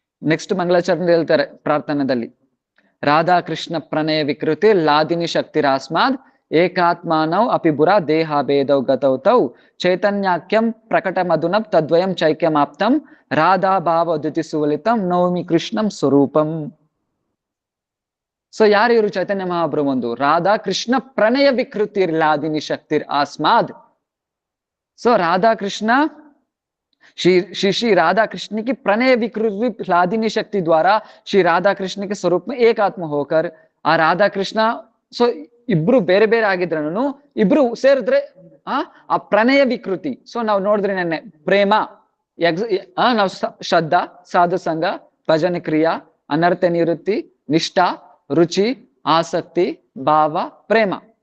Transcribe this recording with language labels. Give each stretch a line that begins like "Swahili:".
Kannada: Next ಮಂಗಳಾಚರಣೆ ಹೇಳ್ತಾರೆ ಪ್ರಾರ್ಥನೆದಲ್ಲಿ,
Sanskrit: ರಾಧಾ ಕೃಷ್ಣ ಪ್ರಣಯ ವಿಕೃತಿ ಲಾದಿನಿ ಶಕ್ತಿರಾಸ್ಮಾದ್ ಏಕಾತ್ಮಾನೌ ಅಪಿಬುರ ದೇಹಾಭೇದೌ ಗತೌ ತೌ ಚೈತನ್ಯಾಖ್ಯಂ ಪ್ರಕಟ ಮಧುನಂ ತದ್ವಯಂ ಚೈಕ್ಯಮಾಪ್ತಂ ರಾಧಾ ಭಾವ ದ್ಯುತಿ ಸುವಲಿತಂ ನೌಮಿ ಕೃಷ್ಣಂ ಸ್ವರೂಪಂ.
Kannada: ಸೊ ಯಾರು ಇವರು? ಚೈತನ್ಯ ಮಹಾಪ್ರಭು. ಒಂದು
Sanskrit: ರಾಧಾ ಕೃಷ್ಣ ಪ್ರಣಯ ವಿಕೃತಿರ್ ಲಾದಿನಿ ಶಕ್ತಿರ್ ಆಸ್ಮಾದ್.
Kannada: ಸೊ ರಾಧಾ ಕೃಷ್ಣ
Hindi: श्री राधा कृष्ण की प्रणय विकृति लादिनी शक्ति द्वारा श्री राधा कृष्ण के स्वरूप में एक आत्मा होकर आ राधा कृष्ण सो
Kannada: इब्ರು ಬೇರೆ ಬೇರೆ ಆಗಿದ್ರನು ಇಬ್ರು ಸೇರಿದ್ರೆ ಆ ಪ್ರಣಯ ವಿಕೃತಿ. ಸೊ ನಾವು ನೋಡಿದ್ರೆ ನೆನ್ನೆ ಪ್ರೇಮ, ನಾವು ಶ್ರದ್ಧಾ, ಸಾಧು ಸಂಘ, ಭಜನೆ ಕ್ರಿಯಾ, ಅನರ್ಥ ನಿವೃತ್ತಿ, ನಿಷ್ಠಾ, ರುಚಿ, ಆಸಕ್ತಿ, ಭಾವ, ಪ್ರೇಮ.